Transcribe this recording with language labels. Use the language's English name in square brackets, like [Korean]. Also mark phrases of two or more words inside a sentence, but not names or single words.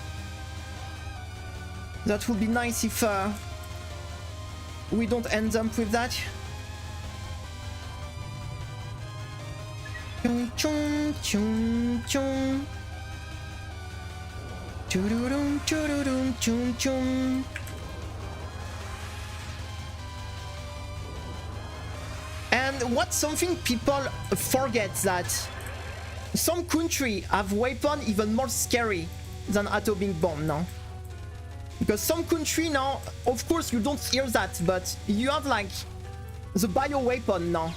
[English] That would be nice if we don't end up with that. Chung chung chung chung. Choo-doo-dum, choo-doo-dum, chung chung. And what's something people forget, that some country have weapons even more scary than atomic bomb now. Because some country now, of course you don't hear that, but you have like the bio weapon now.